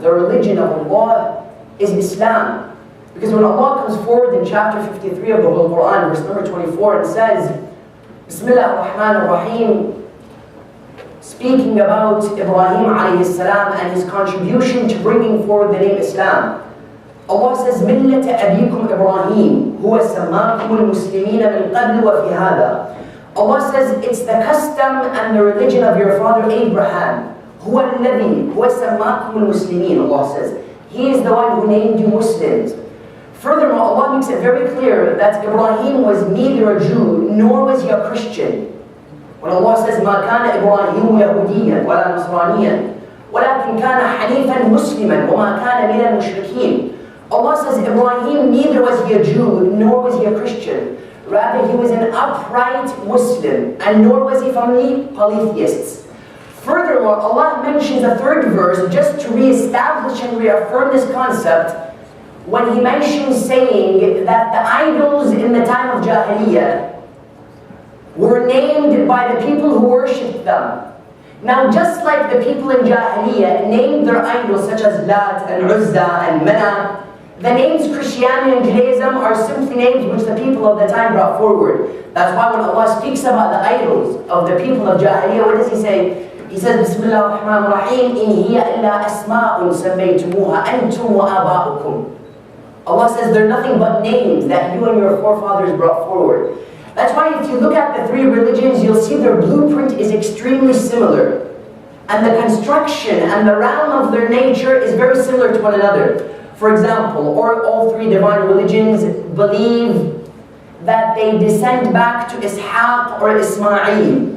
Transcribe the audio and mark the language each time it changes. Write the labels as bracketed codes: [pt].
[en] The religion of Allah is Islam. Because when Allah comes forward in chapter 53 of the Holy Quran, verse number 24, it says, [ar] Bismillah ar-Rahman ar-Rahim, [en] speaking about Ibrahim alayhi salam and his contribution to bringing forward the name Islam. Allah says, [ar] مِلَّةَ أَبِيكُمْ إِبْرَاهِيمُ هُوَ سَمَّاكُمُ الْمُسْلِمِينَ مِنْ قَبْلِ وَفِي هَذَا. [en] Allah says, it's the custom and the religion of your father Abraham. [ar] هُوَ الَّذِي هُوَ سَمَّاكُمُ الْمُسْلِمِينَ. [en] Allah says, He is the one who named you Muslims Furthermore, Allah makes it very clear that Ibrahim was neither a Jew nor was he a Christian. When Allah says, [ar] مَا كَانَ إِبْرَاهِيمُ يَهُودِيًّا وَلَا نَصْرَانِيًّا وَلَكِنْ كَانَ حَنِيفًا مُسْلِمًا وَمَا كَانَ مِنَ الْمُشْرِكِينَ. [en] Allah says Ibrahim, neither was he a Jew nor was he a Christian. Rather, he was an upright Muslim, and nor was he from the polytheists. Furthermore, Allah mentions a third verse just to re-establish and reaffirm this concept when he mentions saying that the idols in the time of Jahiliyyah were named by the people who worshipped them. Now, just like the people in Jahiliyyah named their idols such as Lat and Uzza and Mana, the names Christianity and Judaism are simply names which the people of the time brought forward. That's why when Allah speaks about the idols of the people of Jahiliyyah, what does He say? He says, [ar] Bismillah ar-Rahman ar-Rahim, إِنْ هِيَ إِلَّا أَسْمَاءٌ سَمَّيْتُمُوهَا أَنْتُمْ وَآبَاؤُكُمْ. [en] Allah says they're nothing but names that you and your forefathers brought forward. That's why if you look at the three religions, you'll see their blueprint is extremely similar. And the construction and the realm of their nature is very similar to one another. For example, all three divine religions believe that they descend back to Ishaq or Ismail.